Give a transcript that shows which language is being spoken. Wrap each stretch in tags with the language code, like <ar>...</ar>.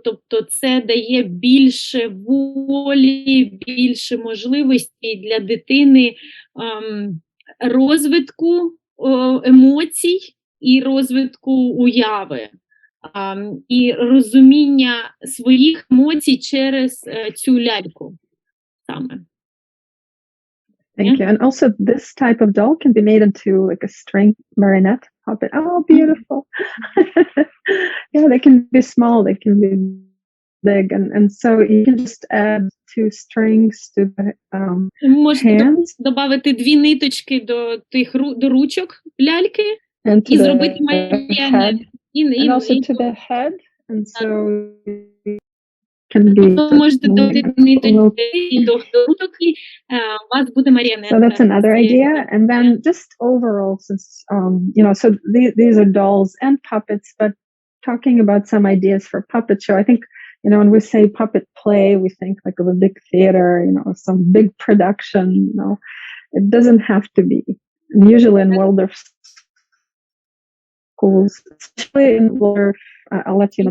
<uk>Тобто це дає більше волі, більше можливостей для дитини розвитку емоцій і розвитку уяви. І розуміння своїх емоцій через цю ляльку саме.</uk> <en>Thank you. And also this type of doll can be made into like a string marionette puppet. Oh, beautiful. Yeah, they can be small, they can be big. And so you can just add 2 strings to the</en> <uk>Можна додати 2 ниточки до ручок ляльки і зробити маріонет.</uk> <en>And also to the head, and so can be.</en> <uk>Можете додати ниточки до ручок, і у вас буде маріонет.</uk> <en>So that's another idea. And then just overall, since so these are dolls and puppets, but talking about some ideas for puppet show, I think when we say puppet play, we think like of a big theater, some big production. It doesn't have to be. And usually in Waldorf schools, especially in Waldorf, I'll let you know.</en>